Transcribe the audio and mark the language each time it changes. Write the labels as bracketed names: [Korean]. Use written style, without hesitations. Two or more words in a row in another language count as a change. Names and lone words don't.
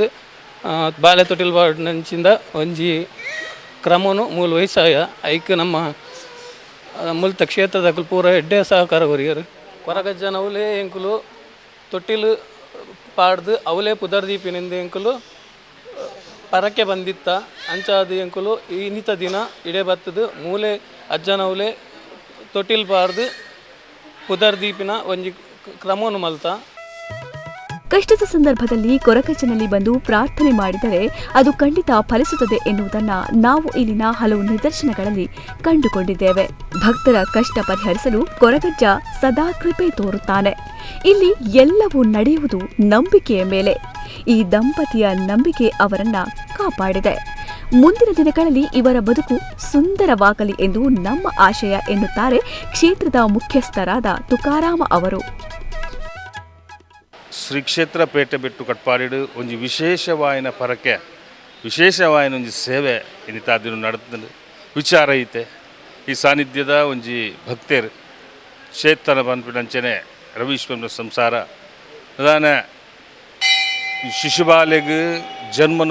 [Tulu] ಬಾಲೆ ತೊಟ್ಟಿಲ್ಬಾಡು ನಂಚಿಂದ ಒಂಜಿ ಕ್ರಮನು ಮೂಲ ವಯಸ್ಸಾಯ ಐಕ್ ನಮ್ಮ ಮುಲ್ತ ಕ್ಷೇತ್ರದ ಪೂರ ಎಡ್ಡೆ ಸಹಕಾರ ಕೊರಿಯರು ಕೊರಗಜ್ಜನ ಅವಲೇ ಎಂಕುಲು ತೊಟ್ಟಿಲು ಪಾಡ್ದು ಅವಲೇ ಪುದರ್ದೀಪಿನಿಂದ ಎಂಕುಲು ಪರಕ್ಕೆ ಬಂದಿತ್ತ ಅಂಚಾದ ಎಂಕುಲು ಇನ್ನಿತ ದಿನ ಇಡೇ ಬತ್ತದು ಮೂಲೆ ಅಜ್ಜನವಲೇ ತೊಟ್ಟಿಲ್ ಪಾಡ್ದು ಪುದರ್ದೀಪಿನ ಒಂಜಿ ಕ್ರಮವನ್ನು ಮಲ್ತ. [Kannada] ಕಷ್ಟದ ಸಂದರ್ಭದಲ್ಲಿ ಕೊರಗಜ್ಜನಲ್ಲಿ ಬಂದು ಪ್ರಾರ್ಥನೆ ಮಾಡಿದರೆ ಅದು ಖಂಡಿತ ಫಲಿಸುತ್ತದೆ ಎನ್ನುವುದನ್ನು ನಾವು ಇಲ್ಲಿನ ಹಲವು ನಿದರ್ಶನಗಳಲ್ಲಿ ಕಂಡುಕೊಂಡಿದ್ದೇವೆ. ಭಕ್ತರ ಕಷ್ಟ ಪರಿಹರಿಸಲು ಕೊರಗಜ್ಜ ಸದಾ ಕೃಪೆ ತೋರುತ್ತಾನೆ. ಇಲ್ಲಿ ಎಲ್ಲವೂ ನಡೆಯುವುದು ನಂಬಿಕೆಯ ಮೇಲೆ. ಈ ದಂಪತಿಯ ನಂಬಿಕೆ ಅವರನ್ನ ಕಾಪಾಡಿದೆ. ಮುಂದಿನ ದಿನಗಳಲ್ಲಿ ಇವರ ಬದುಕು ಸುಂದರವಾಗಲಿ ಎಂದು ನಮ್ಮ ಆಶಯ ಎನ್ನುತ್ತಾರೆ ಕ್ಷೇತ್ರದ ಮುಖ್ಯಸ್ಥರಾದ ತುಕಾರಾಮ ಅವರು. [Tulu] ಶ್ರೀ ಕ್ಷೇತ್ರ ಪೇಟೆ ಬಿಟ್ಟು ಕಟ್ಪಾಡಿಡು ಒಂಜಿ ವಿಶೇಷವಾಯಿನ ಪರಕೆ ವಿಶೇಷವಾಯಿನ ಒಂಜಿ ಸೇವೆ ಇನ್ನಿತಾದಿನ ನಡೆದ ವಿಚಾರ ಐತೆ. ಈ ಸಾನ್ನಿಧ್ಯದ ಒಂಜಿ ಭಕ್ತರು ಕ್ಷೇತ್ರ ಬಂದ್ಬಿಟ್ಟಂಚನೆ ರವೀಶ್ವರನ ಸಂಸಾರ ಅದಾನ ಶಿಶುಬಾಲೆಗೆ ಜನ್ಮನು